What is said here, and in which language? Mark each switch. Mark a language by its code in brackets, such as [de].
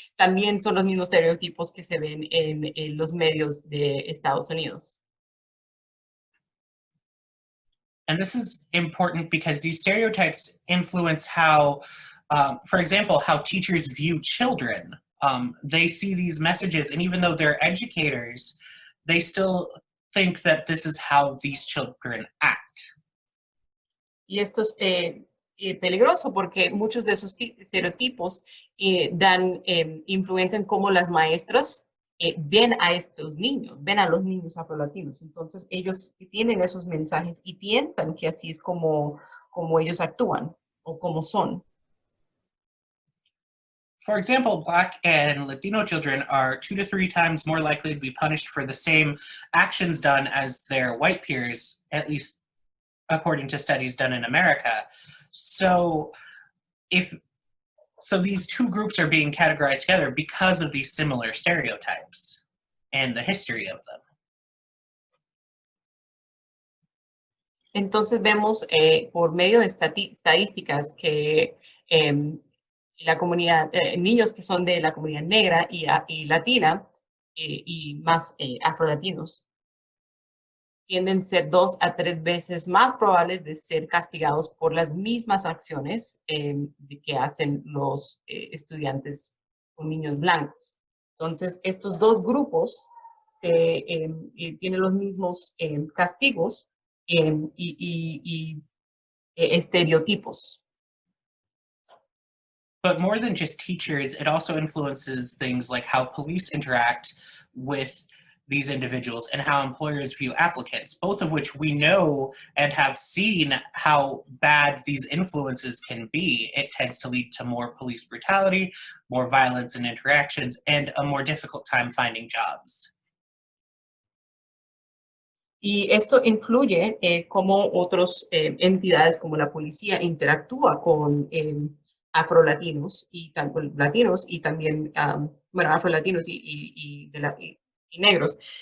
[es] También son los mismos estereotipos que se ven en los medios de Estados Unidos. [en] And this is important because these stereotypes influence how, for example, how teachers view children. They see these messages, and even though they're educators, they still think that this is how these children act. [es] Y esto es peligroso porque muchos de esos estereotipos influencian cómo las maestras ven a estos niños, ven a los niños afrolatinos. Entonces ellos tienen esos mensajes y piensan que así es como ellos actúan o como son. [en] For example, Black and Latino children are 2 to 3 times more likely to be punished for the same actions done as their white peers, at least according to studies done in America. So these two groups are being categorized together because of these similar stereotypes and the history of them. [es] Entonces vemos por medio de estadísticas que la comunidad, niños que son de la comunidad negra y latina y más afrolatinos tienden a ser 2 a 3 veces más probables de ser castigados por las mismas acciones que hacen los estudiantes con niños blancos. Entonces, estos dos grupos tienen los mismos castigos y estereotipos. [en] But more than just teachers, it also influences things like how police interact with these individuals and how employers view applicants, both of which we know and have seen how bad these influences can be. It tends to lead to more police brutality, more violence and interactions, and a more difficult time finding jobs. [es] Y esto influye cómo otras entidades como la policía interactúa con afrolatinos y latinos y también, bueno, afrolatinos y negros.